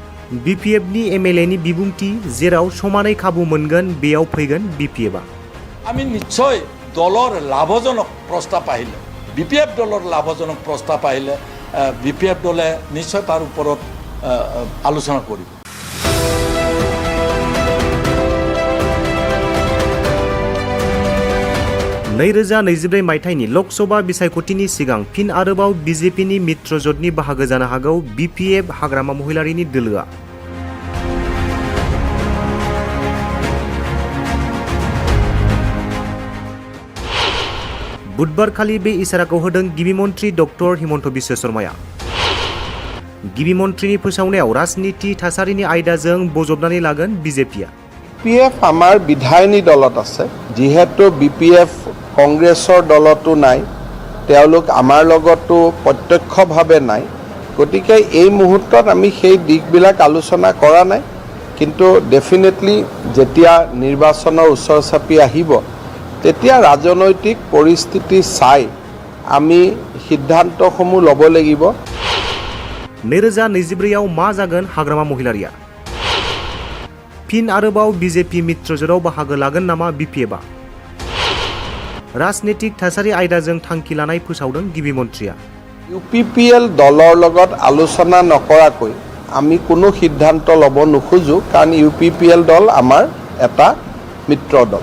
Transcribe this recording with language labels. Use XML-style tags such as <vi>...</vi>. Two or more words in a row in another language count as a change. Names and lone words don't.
<brx>BPFनि MLAनि बिबुंथि जेराव समानै खाबु मोनगोन बेयाव फैगोन BPFआ</brx> <as>আমি নিশ্চয় দলৰ লাভজনক প্ৰস্তাৱ আহিলে BPF দলৰ লাভজনক প্ৰস্তাৱ আহিলে BPF দলে নিশ্চয় তাৰ ওপৰত আলোচনা কৰিব</as> <brx>नैरोजा 24 मायथाइनि लकसभा बिसायख'थिनि सिगां फिन आरोबाव BJPनि मित्रजोटनि बाहागो जानो हागौ BPF हाग्रामा महिलारिनि दोलोआ बुधबारखालि बे इसाराखौ होदों गिबि मन्थ्रि डक्टर हिमन्त बिश्व शर्माया गिबि मन्थ्रिनि फोसावनायाव राजनीति थासारिनि आयदाजों बजबनानै लागोन BJPआ</brx> <as>BPF আমাৰ বিধায়িনী দলত আছে যিহেতু BPF কংগ্ৰেছৰ দলতো নাই তেওঁলোক আমাৰ লগতো প্ৰত্যক্ষভাৱে নাই গতিকে এই মুহূৰ্তত আমি সেই দিকবিলাক আলোচনা কৰা নাই কিন্তু ডেফিনেটলি যেতিয়া নিৰ্বাচনৰ ওচৰ চাপি আহিব তেতিয়া ৰাজনৈতিক পৰিস্থিতি চাই আমি সিদ্ধান্তসমূহ ল'ব লাগিব</as> <brx>2024 मा जागोन हाग्रामा महिलारिया फिन आरोबाव BJP मित्रजोटाव बाहागो लागोन नामा BPFआ राजनीतिक थासारि आयदाजों थांखि लानाय फोसावदों गिबि मन्थ्रिया</brx> <as>UPPL दলৰ লগত আলোচনা নকৰাকৈ আমি কোনো সিদ্ধান্ত ল'ব নোখোজো কাৰণ UPPL দল আমাৰ এটা মিত্ৰ দল</as>